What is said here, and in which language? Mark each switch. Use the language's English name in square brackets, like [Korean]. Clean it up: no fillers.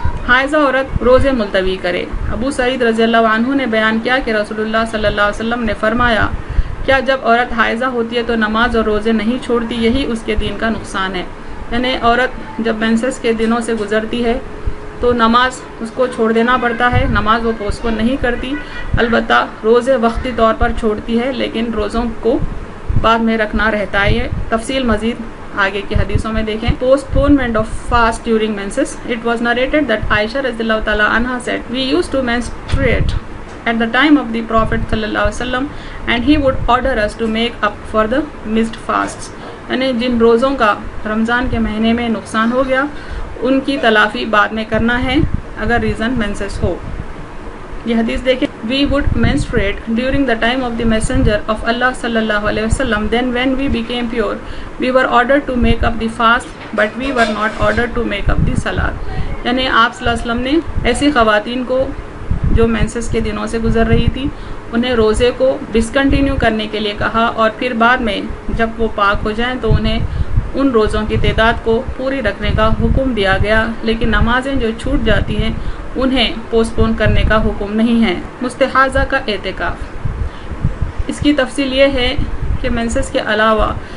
[Urdu] حائضہ عورت روزے ملتوی کرے۔ ابو سعید رضی اللہ عنہ نے بیان کیا کہ رسول اللہ صلی اللہ علیہ وسلم نے فرمایا، کیا جب عورت حائضہ ہوتی ہے تو نماز اور روزے نہیں چھوڑتی، یہی اس کے دین کا نقصان ہے۔ یعنی عورت جب مینسس کے دنوں سے گزرتی ہے تو نماز اس کو چھوڑ دینا پڑتا ہے، نماز وہ پوسٹ پون نہیں کرتی، البتہ روزے وقتی طور پر چھوڑتی ہے لیکن روزوں کو بعد میں رکھنا رہتا ہے۔ یہ تفصیل مزید آگے کی حدیثوں میں دیکھیں۔ [English] Postponement of fast during menses. It was narrated that Aisha radhiyallahu ta'ala anha said, "We used to menstruate at the time of the Prophet sallallahu alaihi wasallam and he would order us to make up for the missed fasts." [Urdu] یعنی جن روزوں کا رمضان کے مہینے میں نقصان ہو گیا ان کی تلافی بعد میں کرنا ہے اگر ریزن مینسس ہو۔ یہ حدیث دیکھیں، [English] we would menstruate during the time of the messenger of Allah sallallahu alaihi wasallam. Then when we became pure, we were ordered to make up the fast, but we were not ordered to make up the salat. [Urdu] یعنی آپ صلی اللہ علیہ وسلم نے ایسی خواتین کو جو مینسس کے دنوں سے گزر رہی تھی انہیں روزے کو ڈسکنٹینیو کرنے کے لیے کہا، اور پھر بعد میں جب وہ پاک ہو جائیں تو انہیں ان روزوں کی تعداد کو پوری رکھنے کا حکم دیا گیا، لیکن نمازیں جو چھوٹ جاتی ہیں انہیں پوسٹ پون کرنے کا حکم نہیں ہے۔ مستحاضہ کا اعتکاف، اس کی تفصیل یہ ہے کہ مینسس کے علاوہ